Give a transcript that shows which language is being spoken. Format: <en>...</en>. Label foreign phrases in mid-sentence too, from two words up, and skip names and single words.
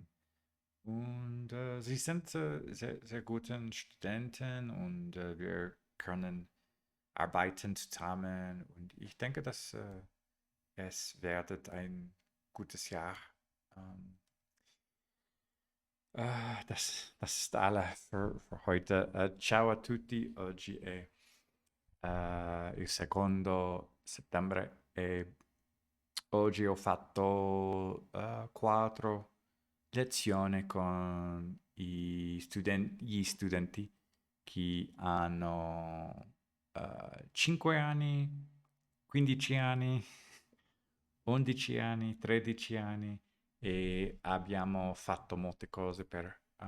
<de>Und sie sind sehr, sehr gute Studenten und wir können arbeiten zusammen. Und ich denke, dass es wird ein gutes Jahr. Ähm, das ist alle für heute.</de> <it>Ciao a tutti. Oggi è il secondo settembre e oggi ho fatto 4 lezioni con gli studenti che hanno 5 anni, 15 anni, 11 anni, 13 anni e abbiamo fatto molte cose per</it>